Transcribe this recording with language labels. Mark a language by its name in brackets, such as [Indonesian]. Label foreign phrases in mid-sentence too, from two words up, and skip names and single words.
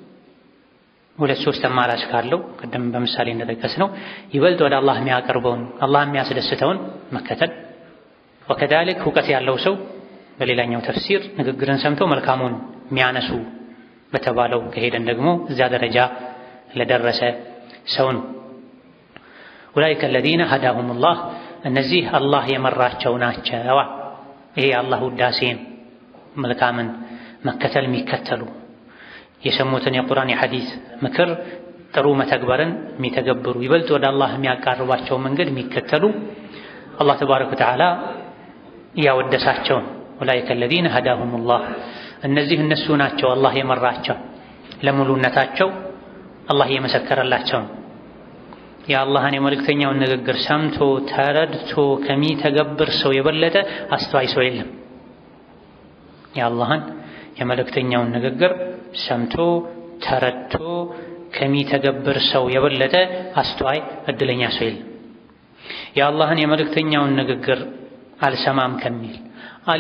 [Amharic] ሁለት ሶስት አማራጭ ካለው ቀደም በምሳሌ እንደጠቀስነው ይበልጥ ወደ አላህ የሚያቀርበውን አላህ የሚያስደስተውን መከተል ወከዳልክ እውቀት ያለው ሰው በሌላኛው ተፍሲር ንግግርን ሰምቶ መልካሙን የሚያነሱ በተባለው ከሄደን ደግሞ እዛ ደረጃ ለደረሰ ሰው ነው። [Arabic] أولئك الذين هداهم الله [Amharic] እነዚህ አላህ የመራቸው ናቸው። ይሄ አላህ ውዳሴን መልካምን መከተል የሚከተሉ የሰሙትን የቁርአን የሐዲስ ምክር ጥሩ መተግበርን የሚተገብሩ ይበልጥ ወደ አላህ የሚያቃርባቸው መንገድ የሚከተሉ አላህ ተባረከ ወተዓላ ያወደሳቸው [Arabic] أولئك الذين هداهم الله [Amharic] እነዚህ እነሱ ናቸው አላህ የመራቸው ለሙሉነታቸው አላህ የመሰከረላቸው የአላህን የመልእክተኛውን ንግግር ሰምቶ ተረድቶ ከሚተገብር ሰው የበለጠ አስተዋይ ሰው የለም። የአላህን የመልእክተኛውን ንግግር ሰምቶ ተረድቶ ከሚተገብር ሰው የበለጠ አስተዋይ እድለኛ ሰው የለም። የአላህን የመልእክተኛውን ንግግር አልሰማም ከሚል አልያ